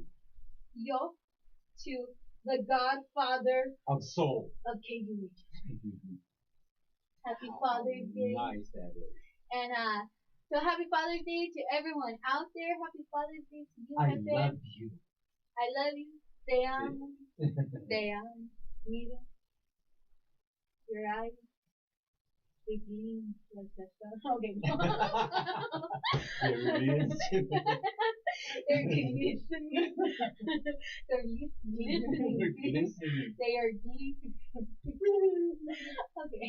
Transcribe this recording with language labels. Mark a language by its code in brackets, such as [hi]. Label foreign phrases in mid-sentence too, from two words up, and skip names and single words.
[en] yo to the Godfather Of soul. of KU. Happy Father's Day. Nice that is. And so happy Father's Day to everyone out there. Happy Father's Day to you, I Pepe. love you. I love you. [es] Te amo. Te amo. Mira. [en] Your eyes. They gleam like the sun. Okay. There it is. They're glistening. They're glistening. They're glistening. They are glistening. Okay.